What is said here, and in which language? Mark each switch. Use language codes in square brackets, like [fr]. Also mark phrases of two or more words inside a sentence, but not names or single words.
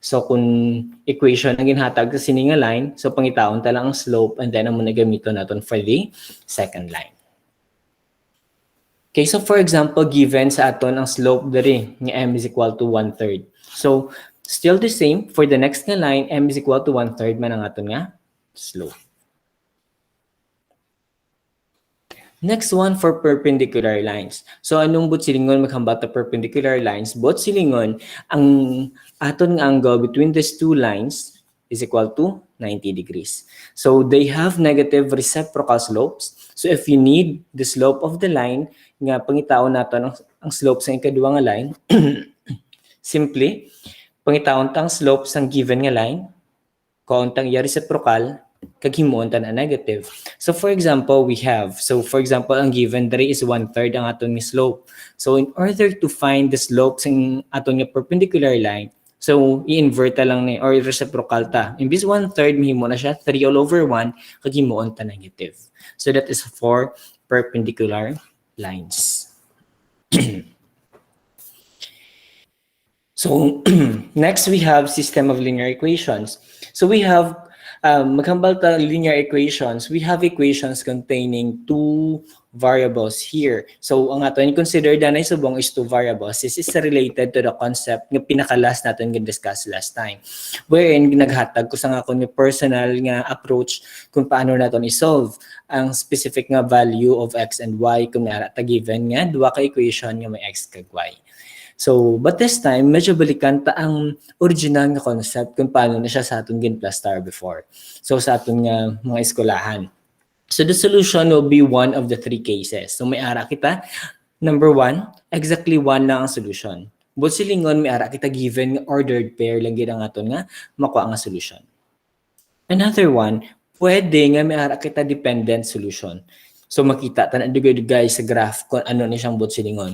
[hil] So kung equation ang ginhatag sa sini nga line, so pangitaon ta lang ang slope [en] and then [hil] amo na gamiton naton [en] for the second line. Okay, so for example, given [hil] sa aton ang [en] slope [hil] diri nga [en] m is equal to 1/3. So still the same for the next nga line, m is equal to 1/3 [hil] man ang aton nga [en] slope. Next one for perpendicular lines. [hil] So anong butsilingon maghambal ta [en] perpendicular lines? [hil] Butsilingon ang aton nga [en] angle between these two lines is equal to 90 degrees. So they have negative reciprocal slopes. So if you need the slope of the line [hil] nga pangitaon naton ang slope sa ikaduha nga line, simply pangitaon tang slope sang given nga line, kauntang iya reciprocal kag himuon ta na negative. [en] So for example, ang given diri is 1/3 [hil] ang aton nga [en] slope. So in order to find the slope [hil] sang aton nga [en] perpendicular line, so i-invert [hil] ta lang ni [en] or reciprocal ta. [hil] Imbis 1/3 mahimo na siya 3 [en] all over [hil] 1 kag himuon ta negative. [en] So that is for perpendicular lines. So next we have system of linear equations. So we have [hil] maghambal ta [en] linear equations. We have equations containing two variables here. So [hil] ang aton [en] consider [hil] danay subong [en] is two variables. This is related to the concept [hil] nga pinaka-last natin gi-discuss [en] last time. [hil] Wherein naghatag ko sa nga akong personal nga approach kung paano naton i-solve ang specific nga [en] value of x and y [hil] kung nara ta given nga duha ka equation nga may x kag y. [en] So, but this time, [hil] medyo balikan ta ang original nga concept kung paano na siya sa aton gin-plastar before. So, sa aton nga mga eskolahan. [en] So, the solution will be one of the three cases. So, [hil] may ara kita. [en] Number 1, exactly 1 [hil] na ang [en] solution. [hil] But silingon, may ara kita given nga ordered pair lang gid ang aton nga makuha nga solution. [en] Another one, [hil] pwede nga may ara kita [en] dependent solution. [hil] So, makita ta na dugay-dugay sa graph kung ano ni siyang butsilingon.